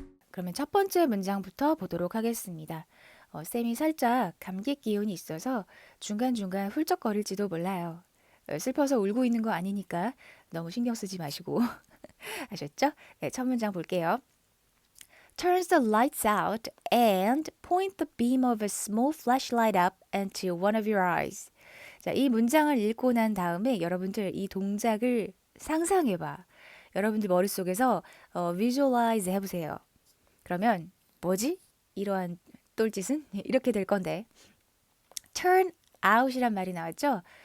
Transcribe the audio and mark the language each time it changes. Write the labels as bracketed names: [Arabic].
[Korean] 그러면 첫 번째 문장부터 보도록 하겠습니다. 쌤이 살짝 감기 기운이 있어서 중간중간 훌쩍거릴지도 몰라요. 슬퍼서 울고 있는 거 아니니까 너무 신경 쓰지 마시고 아셨죠? 네, 첫 문장 볼게요. [English] Turns the lights out and point the beam of a small flashlight up into one of your eyes. [Korean] 자, 이 문장을 읽고 난 다음에 여러분들 이 동작을 상상해봐. 여러분들 머릿속에서 visualize 해보세요. 그러면 뭐지? 이러한 똘짓은 이렇게 될 건데 turn out이란 말이 나왔죠?